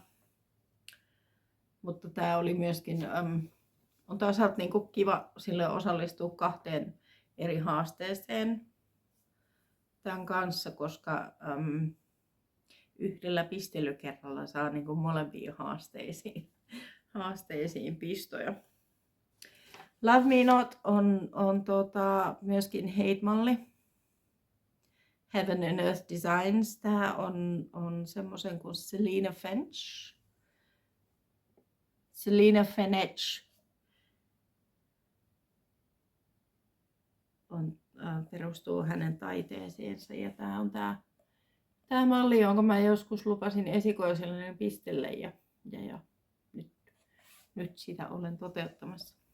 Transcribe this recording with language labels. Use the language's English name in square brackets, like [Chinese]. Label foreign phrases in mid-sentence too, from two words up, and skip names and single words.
[Finnish] Mutta tää oli myöskin, on toisaalta niinku kiva sille osallistua 2 eri haasteeseen tämän kanssa, koska yhdellä pistelykerralla saa niinku molempiin haasteisiin pistoja. Love Me Not on myöskin Hate-malli. Heaven and Earth Designs. Tää on semmoisen kuin Selina Fenech perustuu hänen taiteeseensa ja tää on tää malli, jonka mä joskus lupasin esikoiselle pistelle ja nyt sitä olen toteuttamassa.